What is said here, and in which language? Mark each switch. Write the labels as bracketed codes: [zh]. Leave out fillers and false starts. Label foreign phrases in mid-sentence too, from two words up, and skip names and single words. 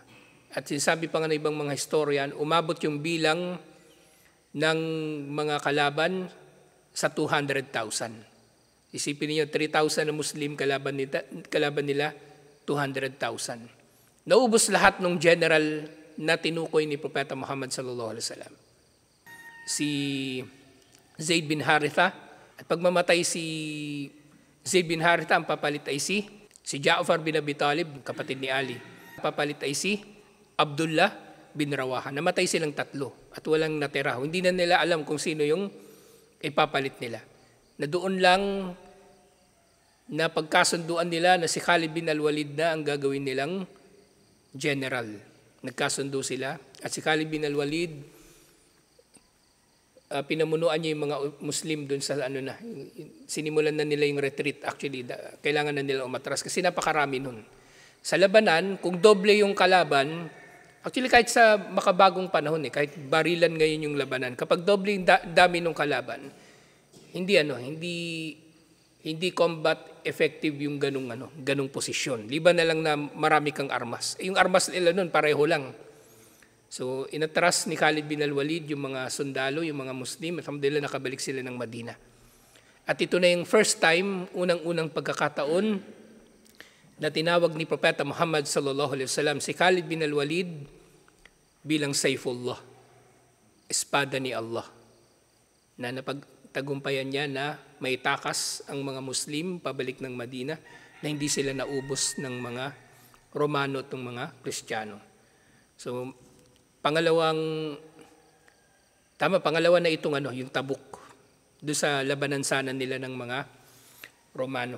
[tl] At sinasabi pa nga ng ibang mga historian, umabot yung bilang ng mga kalaban sa 200,000. Isipin niyo, 3,000 na Muslim kalaban nila 200,000. Naubos lahat ng general na tinukoy ni Propeta Muhammad [ar] صلى الله عليه وسلم. [tl] Si Zaid bin Haritha, at pagmamatay si Zaid bin Haritha, ang papalit ay si Ja'far bin Abi Talib, kapatid ni Ali. Papalit ay si Abdullah bin Rawaha. Namatay silang tatlo at walang natira. Hindi na nila alam kung sino yung ipapalit nila. Na doon lang na pagkasunduan nila na si Khalid bin al-Walid na ang gagawin nilang general. Nagkasundo sila at si Khalid bin al-Walid, pinamunuan niya yung mga Muslim doon sa sinimulan na nila yung retreat. Actually, kailangan na nila umatras kasi napakarami nun. Sa labanan, kung doble yung kalaban, actually kahit sa makabagong panahon, kahit barilan ngayon yung labanan, kapag doble yung dami ng kalaban, hindi [en] combat effective [tl] yung ganung posisyon. Liban na lang na marami kang armas. Yung armas nila nun pareho lang. So inatras ni Khalid bin al-Walid yung mga sundalo, yung mga Muslim, at alhamdulillah nakabalik sila ng Madina. At ito na yung [en] first time, [tl] unang-unang pagkakataon na tinawag ni Propeta Muhammad [ar] صلى الله عليه وسلم [tl] si Khalid bin al-Walid bilang Saifullah, espada ni Allah, na napagtagumpayan niya na may takas ang mga Muslim pabalik ng Madina na hindi sila naubos ng mga Romano at ng mga Kristiyano. So, pangalawa na itong yung Tabuk, doon sa labanan sana nila ng mga Romano.